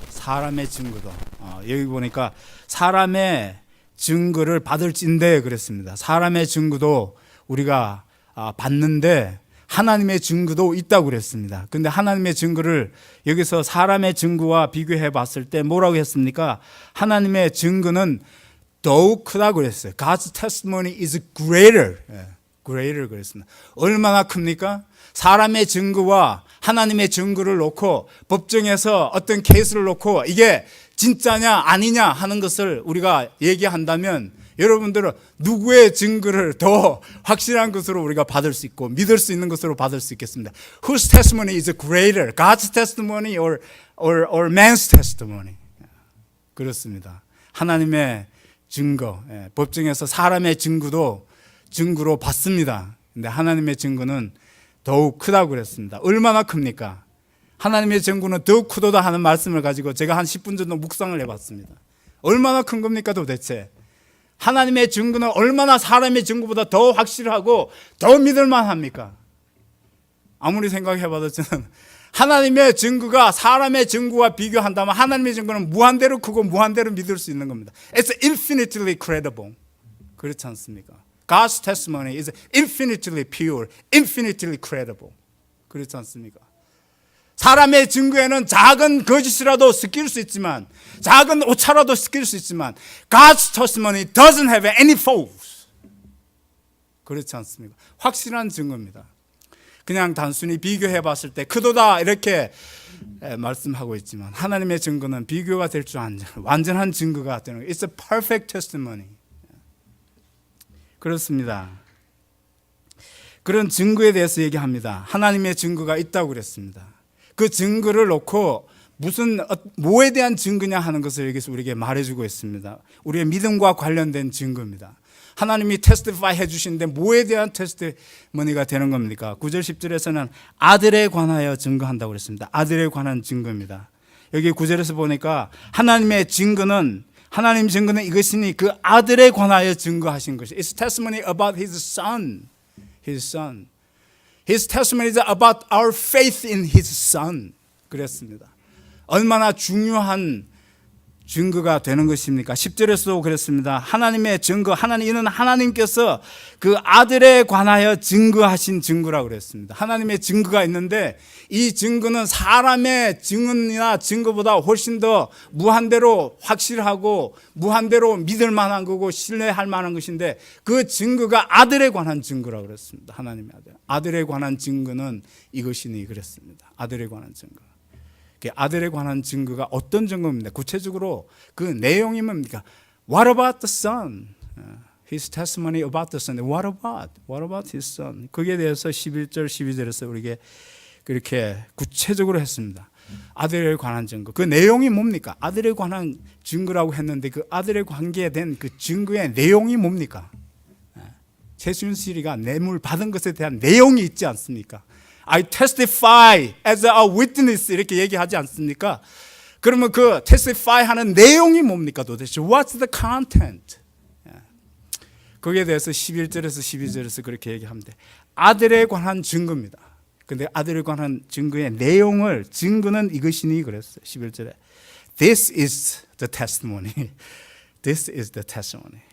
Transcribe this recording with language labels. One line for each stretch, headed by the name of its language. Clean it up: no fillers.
Korean: 사람의 증거도. 여기 보니까 사람의 증거를 받을진대 그랬습니다. 사람의 증거도 우리가 받는데 하나님의 증거도 있다고 그랬습니다. 근데 하나님의 증거를 여기서 사람의 증거와 비교해 봤을 때 뭐라고 했습니까? 하나님의 증거는 더욱 크다고 그랬어요.
English: God's testimony is greater.
Korean: greater 그랬습니다. 얼마나 큽니까? 사람의 증거와 하나님의 증거를 놓고 법정에서 어떤 케이스를 놓고 이게 진짜냐 아니냐 하는 것을 우리가 얘기한다면 여러분들은 누구의 증거를 더 확실한 것으로 우리가 받을 수 있고 믿을 수 있는 것으로 받을 수 있겠습니다.
English: Whose testimony is greater? God's testimony or man's testimony?
Korean: 그렇습니다. 하나님의 증거, 법정에서 사람의 증거도 증거로 받습니다. 근데 하나님의 증거는 더욱 크다고 그랬습니다. 얼마나 큽니까? 하나님의 증거는 더욱 크도다 하는 말씀을 가지고 제가 한 10분 정도 묵상을 해봤습니다. 얼마나 큰 겁니까 도대체? 하나님의 증거는 얼마나 사람의 증거보다 더 확실하고 더 믿을만 합니까? 아무리 생각해봐도 저는 하나님의 증거가 사람의 증거와 비교한다면 하나님의 증거는 무한대로 크고 무한대로 믿을 수 있는 겁니다.
English: It's infinitely credible.
Korean: 그렇지 않습니까?
English: God's testimony is infinitely pure, infinitely credible.
Korean: 그렇지 않습니까? 사람의 증거에는 작은 거짓이라도 섞일 수 있지만 작은 오차라도 섞일 수 있지만
English: God's testimony doesn't have any faults.
Korean: 그렇지 않습니까? 확실한 증거입니다. 그냥 단순히 비교해 봤을 때 크도다 이렇게 말씀하고 있지만 하나님의 증거는 비교가 될 줄 아는 완전한 증거가 되는 거예요.
English: It's a perfect testimony.
Korean: 그렇습니다. 그런 증거에 대해서 얘기합니다. 하나님의 증거가 있다고 그랬습니다. 그 증거를 놓고 뭐에 대한 증거냐 하는 것을 여기서 우리에게 말해주고 있습니다. 우리의 믿음과 관련된 증거입니다. 하나님이 테스티파이 해주시는데 뭐에 대한 테스티머니가 되는 겁니까? 9절 10절에서는 아들에 관하여 증거한다고 그랬습니다. 아들에 관한 증거입니다. 여기 9절에서 보니까 하나님 증거는 이것이니 그 아들에 관하여 증거하신 것이
English: It's testimony about his son. His son. His testimony is about our faith in his son.
Korean: 그랬습니다. 얼마나 중요한 증거가 되는 것입니까? 10절에서도 그랬습니다. 하나님의 증거, 이는 하나님께서 그 아들에 관하여 증거하신 증거라고 그랬습니다. 하나님의 증거가 있는데 이 증거는 사람의 증언이나 증거보다 훨씬 더 무한대로 확실하고 무한대로 믿을 만한 거고 신뢰할 만한 것인데 그 증거가 아들에 관한 증거라고 그랬습니다. 하나님의 아들에 관한 증거는 이것이니 그랬습니다. 아들에 관한 증거. 아들에 관한 증거가 어떤 증거입니까? 구체적으로 그 내용이 뭡니까?
English: What about the son? His testimony about the son. What about his son?
Korean: 거기에 대해서 11절, 12절에서 우리에게 그렇게 구체적으로 했습니다. 아들에 관한 증거. 그 내용이 뭡니까? 아들에 관한 증거라고 했는데 그 아들에 관계된 그 증거의 내용이 뭡니까? 최순실이가 뇌물 받은 것에 대한 내용이 있지 않습니까?
English: I testify as a witness
Korean: 이렇게 얘기하지 않습니까? 그러면 그 testify 하는 내용이 뭡니까 도대체?
English: What's the content?
Korean: 거기에 대해서 11절에서 12절에서 그렇게 얘기합니다. 아들에 관한 증거입니다. 근데 아들에 관한 증거의 내용을 증거는 이것이니 그랬어요.
English: 11절에 This is the testimony. This is the testimony.